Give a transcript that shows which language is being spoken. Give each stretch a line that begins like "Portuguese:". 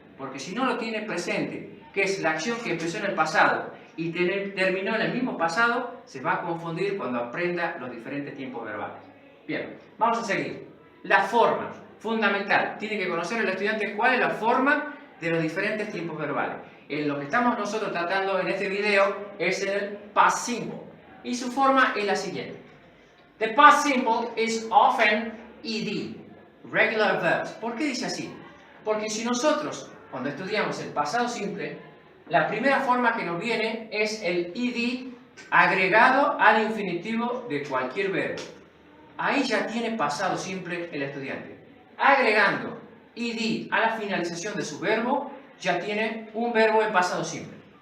Spanish: Porque si no lo tiene presente, que es la acción que empezó en el pasado y terminó en el mismo pasado, se va a confundir cuando aprenda los diferentes tiempos verbales. Bien, vamos a seguir. La forma, fundamental. Tiene que conocer el estudiante cuál es la forma de los diferentes tiempos verbales. En lo que estamos nosotros tratando en este video es el past simple. Y su forma es la siguiente.
English: The past simple is often ed, regular verbs.
Spanish: ¿Por qué dice así? Porque si nosotros, cuando estudiamos el pasado simple, la primera forma que nos viene es el ed agregado al infinitivo de cualquier verbo. Ahí ya tiene pasado simple el estudiante. Agregando ed a la finalización de su verbo, ya tiene un verbo en pasado simple.